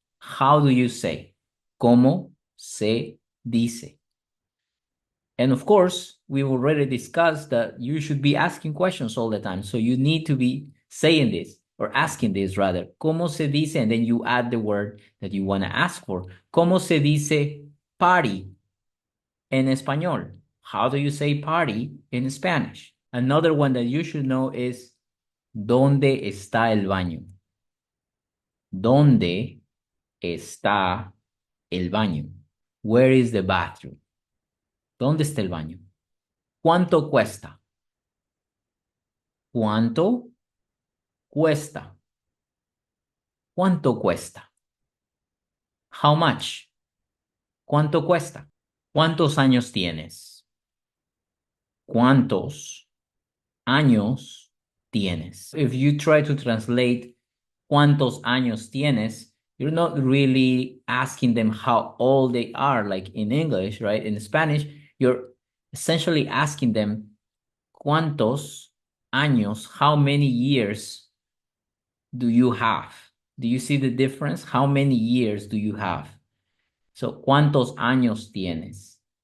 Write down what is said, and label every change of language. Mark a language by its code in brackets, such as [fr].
[en] How do you say? [es] ¿Cómo se dice? [en] And of course, we've already discussed that you should be asking questions all the time. So you need to be saying this or asking this rather. [es] ¿Cómo se dice? [en] And then you add the word that you want to ask for. [es] ¿Cómo se dice party en español? [en] How do you say party in Spanish? Another one that you should know is [es] ¿dónde está el baño? ¿Dónde está el baño? [en] Where is the bathroom? [es] ¿Dónde está el baño? ¿Cuánto cuesta? ¿Cuánto cuesta? ¿Cuánto cuesta? [en] How much? [es] ¿Cuánto cuesta? ¿Cuántos años tienes? ¿Cuántos años tienes? [en] If you try to translate [es] ¿cuántos años tienes? [en] You're not really asking them how old they are, like in English, right? In Spanish, you're essentially asking them [es] ¿Cuántos años? [en] How many years do you have? Do you see the difference? How many years do you have? So, [es] ¿cuántos años tienes?